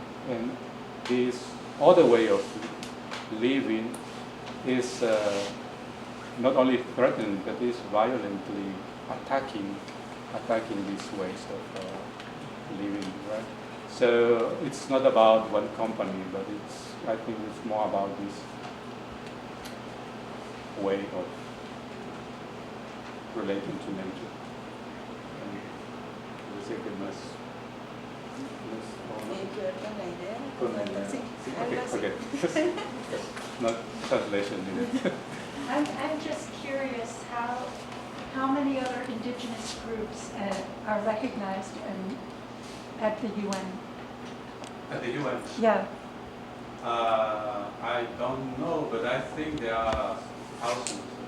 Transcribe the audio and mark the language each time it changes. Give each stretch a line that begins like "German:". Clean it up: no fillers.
English: And this other way of living is not only threatening, but is violently attacking these ways of living, right? So it's not about one company, but I think it's more about this way of relating to nature. And
Spanish: yo sé que no es con la idea. Sí,
English: okay. Not translation needed. I'm just curious how many other indigenous groups are recognized at the UN? At the UN? Yeah. I don't know, but I think there are thousands.